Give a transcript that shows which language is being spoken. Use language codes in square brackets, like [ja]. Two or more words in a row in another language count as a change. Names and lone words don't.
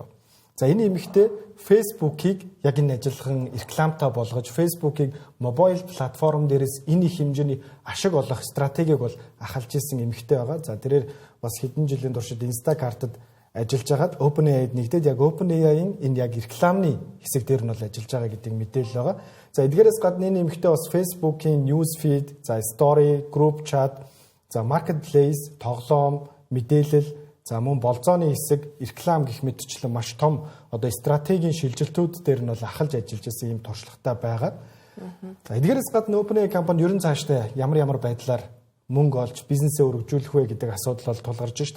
[mn] За энэ эмэгтэй Facebook-ийг яг энэ ажиллахан рекламтай болгож Facebook-ийг [en] mobile platform [mn] дээрээс энэ их хэмжээний ашиг олох стратегийг бол ахалж исэн эмэгтэй байгаа. За тэрээр бас хэдэн жилийн туршид Instacart-д ажиллаж байгаад OpenAI-д нэгдээд яг OpenAI-ийн энэ яг рекламны хэсэг дээр нь бол ажиллаж байгаа гэдэг мэдээлэл байгаа. За эдгээрээс гадна энэ эмэгтэй бас Facebook-ийн [en] news feed, [mn] за story, [en] group chat, [mn] за marketplace, тоглоом, мэдээлэл, за мөн болзооны хэсэг, реклам гэх мэтчлэн маш том одоо стратегийн шилжилтүүд дээр нь бол ахалж ажиллаж байсан юм туршлагатай байгаа. За эдгээрээс гадна OpenAI компани ерөн цаашдаа ямар байдлаар мөнгө олж бизнесээ өргөжүүлэх вэ гэдэг асуудал бол тулгарч штэ.